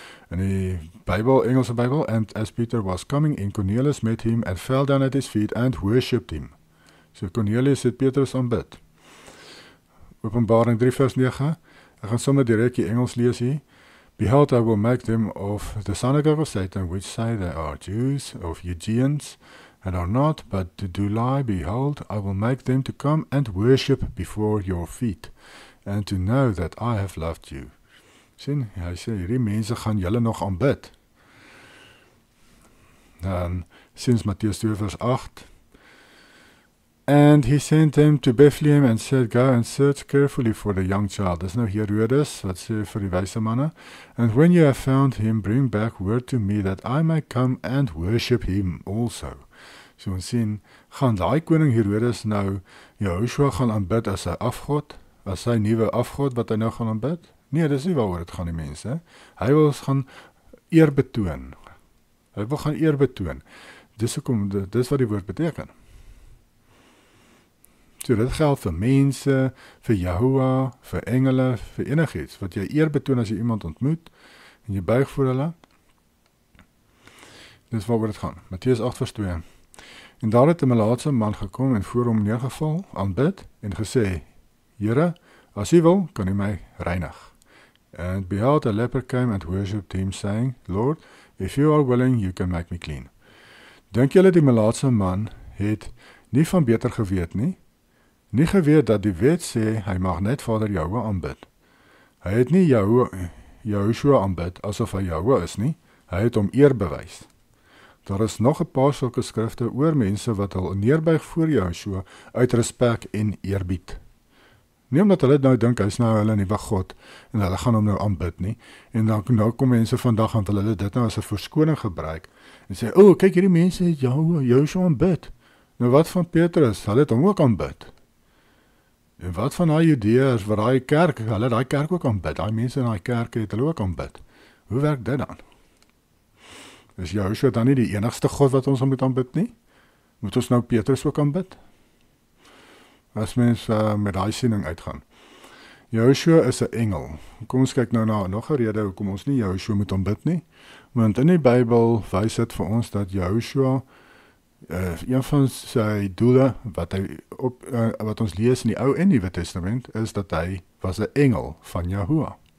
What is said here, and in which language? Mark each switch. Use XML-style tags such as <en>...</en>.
<af>In die Bybel, Engelse Bybel,</af> <en>and as Peter was coming in, Cornelius met him and fell down at his feet and worshipped him.</en> <af>So Cornelius het Petrus aanbid. Openbaring 3 vers 9, ek gaan sommer direk die Engels lees hier.</af> <en>Behold, I will make them of the synagogue of Satan, which say they are Jews, of Judeans, and are not, but do lie. Behold, I will make them to come and worship before your feet, and to know that I have loved you.</en> <af>Sien, hy sê, hierdie mense gaan julle nog aanbid. Dan, sinds Mattheus 2 vers 8,</af> <en>and he sent them to Bethlehem and said, go and search carefully for the young child.</en> <af>Dis nou Herodes, wat sê vir die wyse manne.</af> <en>And when you have found him, bring back word to me that I may come and worship him also.</en> <af>So ons sien, gaan daai koning Herodes nou Joshua gaan aanbid as sy afgod, as sy nuwe afgod wat hy nou gaan aanbid? Nee, dis nie waaroor dit gaan die mense. Hy wil gaan eer betoon. Hy wil gaan eer betoon. Dis wat die woord beteken. So dit geld vir mense, vir Yahuwah, vir engele, vir enigiets, wat jy eer betoon as jy iemand ontmoet, en jy buig voor hulle. Dis waaroor dit gaan. Mattheus 8 vers 2. En daar het 'n melaatse man gekom en voor hom neergeval, aanbid, en gesê, Here, as u wil, kan u my reinig.</af> <en>And behold, a leper came and worshipped him, saying, Lord, if you are willing, you can make me clean.</en> <af>Dink julle die melaatse man het nie van beter geweet nie? Nie geweet dat die wet sê, hy mag net Vader Jahuwa aanbid. Hy het nie Yahushua aanbid, asof hy Jahuwa is nie, hy het hom eer bewys. Daar is nog 'n paar sulke skrifte oor mense wat hul neerbuig voor Yahushua uit respek en eerbied. Nie omdat hulle nou dink hy's nou hulle nuwe God en hulle gaan hom nou aanbid nie. En dan nou kom mense vandag aan hulle dit nou as 'n verskoning gebruik en sê, "O, kyk hierdie mense het Joshua aanbid." Nou wat van Petrus? Hulle het hom ook aanbid. En wat van daai Judeërs wat daai kerk, hulle daai kerk ook aanbid. Daai mense in daai kerke het hulle ook aanbid. Hoe werk dit dan? Is Joshua dan nie die enigste God wat ons moet aanbid nie? Moet ons nou Petrus ook aanbid? As mens met daai siening uitgaan. Joshua is 'n engel. Kom ons kyk nou na nog 'n rede hoekom ons nie Joshua moet aanbid nie. Want in die Bybel wys dit vir ons dat Joshua een van sy doele wat ons lees in die Ou en Nuwe Testament is dat hy was 'n engel van Jahoua.</af>